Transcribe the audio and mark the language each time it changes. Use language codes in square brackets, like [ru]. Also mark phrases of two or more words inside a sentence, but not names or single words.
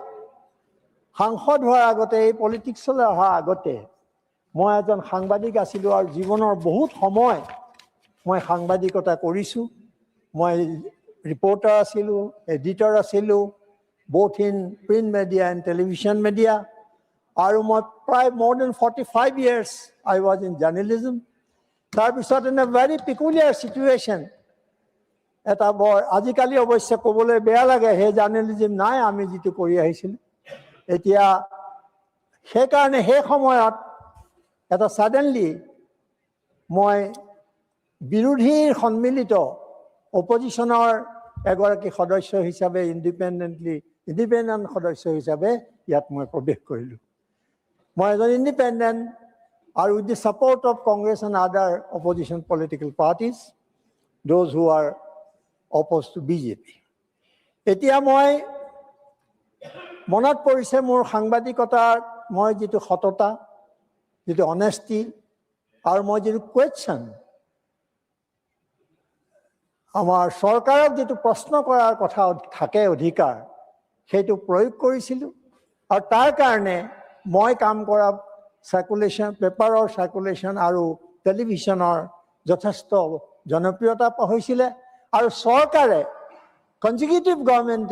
[as] সাংসদ হোৱাৰ আগতে এই পলিটিক্সলৈ অহাৰ আগতে মই এজন সাংবাদিক আছিলোঁ আৰু জীৱনৰ বহুত সময় মই সাংবাদিকতা কৰিছোঁ মই ৰিপৰ্টাৰ আছিলোঁ এডিটৰ আছিলোঁ [en] both in print media and television media [as] আৰু মই প্ৰায় [en] more than 45 years I was in journalism [as] তাৰপিছত [en] in a very peculiar situation [as] এটা আজিকালি অৱশ্যে ক'বলৈ বেয়া লাগে হে জাৰ্নেলিজম নাই আমি যেটো কৰি আহিছিল এতিয়া সেই কাৰণে হে সময়ত এটা suddenly মই বিৰোধীৰ সন্মিলিত অপজিশনৰ এগৰাকী সদস্য হিচাপে ইণ্ডিপেণ্ডেণ্ট সদস্য হিচাপে ইয়াত মই প্ৰৱেশ কৰিলোঁ মই এজন ইণ্ডিপেণ্ডেণ্ট আৰু [en] with the support of Congress and other opposition political parties those who are opposed to BJP [as] এতিয়া মই মনত পৰিছে মোৰ সাংবাদিকতাৰ মই যেটো সততা যেটো অনেষ্টি আৰু মই যেটো কোৱেশ্চন আমাৰ সৰকাৰক যেটো প্ৰশ্ন কৰাৰ কথা থাকে অধিকাৰ সেইটো প্ৰয়োগ কৰিছিলোঁ আৰু তাৰ কাৰণে মই কাম কৰা [en] circulation paper [as] সাৰ্কুলেশন আৰু টেলিভিছনৰ যথেষ্ট জনপ্ৰিয়তা হৈছিলে আৰু সৰকাৰে [en] consecutive government